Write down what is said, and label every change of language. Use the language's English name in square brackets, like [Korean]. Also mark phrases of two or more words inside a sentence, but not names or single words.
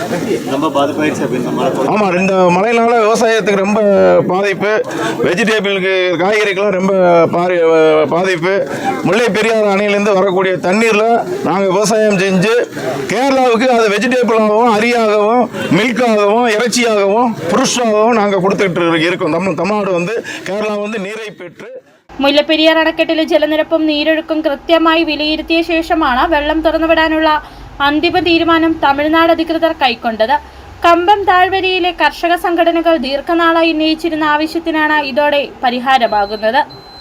[Tamil] ஆமாம், இந்த மழையினால விவசாயத்துக்கு ரொம்ப பாதிப்பு, வெஜிடபிளுக்கு காய்கறிக்கெல்லாம் ரொம்ப பாதிப்பு. முல்லை பெரியார் அணையிலேருந்து வரக்கூடிய தண்ணீரில் நாங்கள் விவசாயம் செஞ்சு கேரளாவுக்கு அது வெஜிடபிளாகவும் அரியாகவும் மில்காகவும் இறைச்சியாகவும் புருஷாகவும் நாங்கள் கொடுத்துட்டு இருக்கோம். தமிழ்நாடு கேரளா நீரை பெற்று [Malayalam] മുല്ലപ്പെരിയാർ അണക്കെട്ടിലെ ജലനിരപ്പും നീരൊഴുക്കും കൃത്യമായി വിലയിരുത്തിയ ശേഷമാണ് വെള്ളം തുറന്നുവിടാനുള്ള അന്തിമ തീരുമാനം തമിഴ്നാട് അധികൃതർ കൈക്കൊണ്ടത്. കമ്പം താഴ്വരയിലെ കർഷക സംഘടനകൾ ദീർഘനാളായി ഉന്നയിച്ചിരുന്ന ആവശ്യത്തിനാണ് ഇതോടെ പരിഹാരമാകുന്നത്.